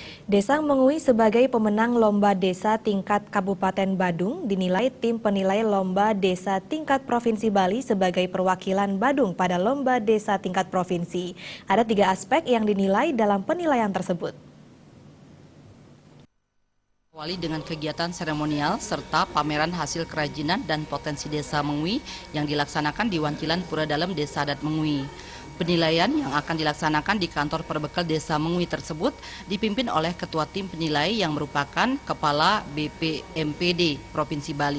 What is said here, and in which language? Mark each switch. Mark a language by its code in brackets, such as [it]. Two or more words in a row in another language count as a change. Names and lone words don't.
[id] Desa Mengui sebagai pemenang Lomba Desa tingkat Kabupaten Badung dinilai tim penilai Lomba Desa tingkat Provinsi Bali sebagai perwakilan Badung pada Lomba Desa tingkat Provinsi. Ada 3 aspek yang dinilai dalam penilaian tersebut. Awali dengan kegiatan seremonial serta pameran hasil kerajinan dan potensi Desa Mengui yang dilaksanakan di Wancilan Pura Dalem Desa Adat Mengui. Penilaian yang akan dilaksanakan di kantor perbekal Desa Mengui tersebut dipimpin oleh Ketua Tim Penilai yang merupakan Kepala BPMPD Provinsi Bali.